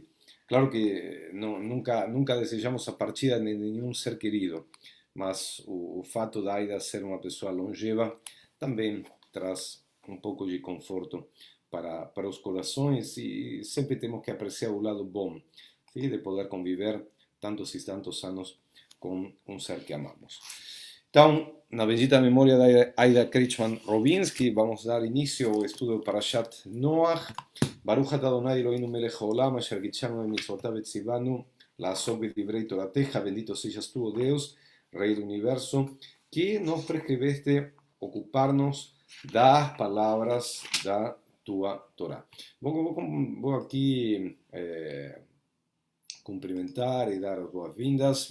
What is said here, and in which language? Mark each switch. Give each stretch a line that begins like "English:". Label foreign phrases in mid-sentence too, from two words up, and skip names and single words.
Portuguese: Claro que nunca desejamos a partida de nenhum ser querido, mas o fato da Aida ser uma pessoa longeva também traz um pouco de conforto para os corações e sempre temos que apreciar o lado bom, ¿sí? De poder conviver tantos e tantos anos com um ser que amamos. Então, na bendita memória da Aida Kretschmann Robinsky, vamos dar início ao estudo do Parashat Noach.
Hebrew: ברוך אתה אדני אלהינו מלך העולם, אשר קדשנו במצותיו וצונו, לעסוק בדברי תורתך,
Portuguese: bendito sejas tú, oh Deus, Rei do Universo, que nos prescreveste ocupar-nos das palavras da tua Torá. Vou aqui cumprimentar e dar as boas-vindas.